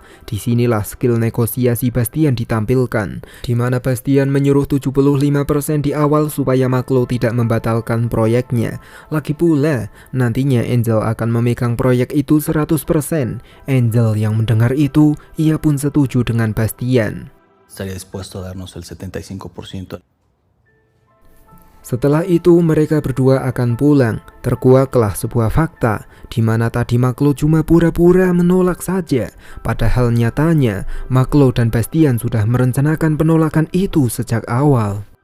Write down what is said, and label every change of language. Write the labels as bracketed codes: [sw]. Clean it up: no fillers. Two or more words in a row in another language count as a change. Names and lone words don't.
[id] Disinilah skill negosiasi Bastian ditampilkan, di mana Bastian menyuruh 75% di awal supaya Maklo tidak membatalkan proyeknya. Lagi pula, nantinya Angel akan memegang proyek itu 100%. Angel yang mendengar itu, ia pun setuju dengan Bastian. [es] Estaría dispuesto a darnos el 75%. [id] Setelah itu mereka berdua akan pulang. Terkuaklah sebuah fakta, di mana tadi Maklo cuma pura-pura menolak saja. Padahal nyatanya, Maklo dan Bastian sudah merencanakan penolakan itu sejak awal.